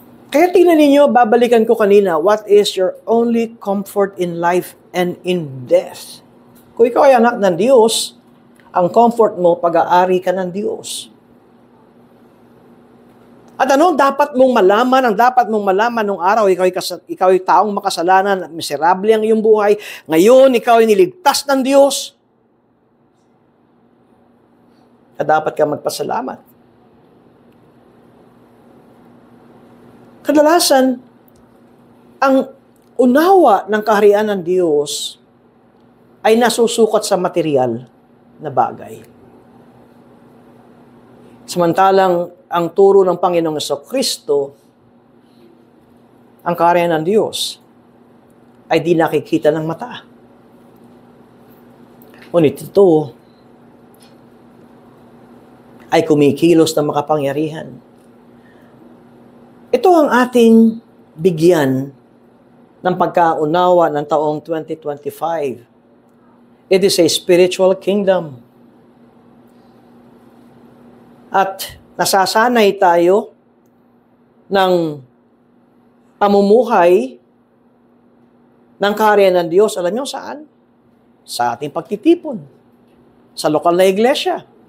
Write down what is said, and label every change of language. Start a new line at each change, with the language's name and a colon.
Filipino: Kaya tingnan ninyo, babalikan ko kanina,
English: what is your only comfort in life and in death?
Filipino: Kung ikaw ay anak ng Diyos, ang comfort mo, pag-aari ka ng Diyos. At ano dapat mong malaman? Ang dapat mong malaman nung araw, ikaw ay taong makasalanan, miserable ang iyong buhay. Ngayon, ikaw ay niligtas ng Diyos. At dapat ka magpasalamat. Kadalasan, ang unawa ng kaharian ng Diyos ay nasusukat sa material na bagay. Samantalang ang turo ng Panginoong Jesucristo, ang kaharian ng Diyos, ay di nakikita ng mata. Ngunit ito ay kumikilos na makapangyarihan. Ito ang ating bigyan ng pagkaunawa ng taong 2025.
English: It is a spiritual kingdom.
Filipino: At nasasanay tayo ng pamumuhay ng kaharian ng Diyos. Alam niyo saan? Sa ating pagtitipon. Sa lokal na iglesia.